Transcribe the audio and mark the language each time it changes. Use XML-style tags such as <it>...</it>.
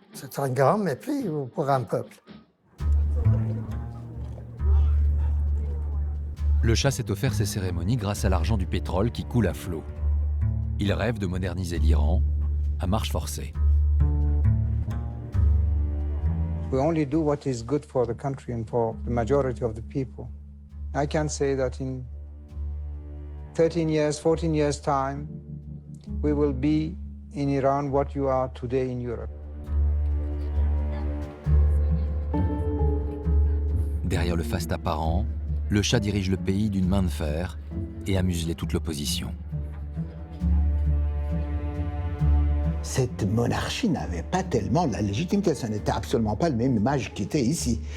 <fr>C'est un grand mépris pour un peuple. Le Shah s'est offert ces cérémonies grâce à l'argent du pétrole qui coule à flot. Il rêve de moderniser l'Iran à marche forcée.</fr> <en>We only do what is good for the country and for the majority of the people. I can say that in 13 years, 14 years' time, we will be in Iran what you are today in Europe.</en> <fr>Derrière le faste apparent, le Shah dirige le pays d'une main de fer et a muselé toute l'opposition. Cette monarchie n'avait pas tellement la légitimité, ce n'était absolument pas la même image qui était ici.</fr>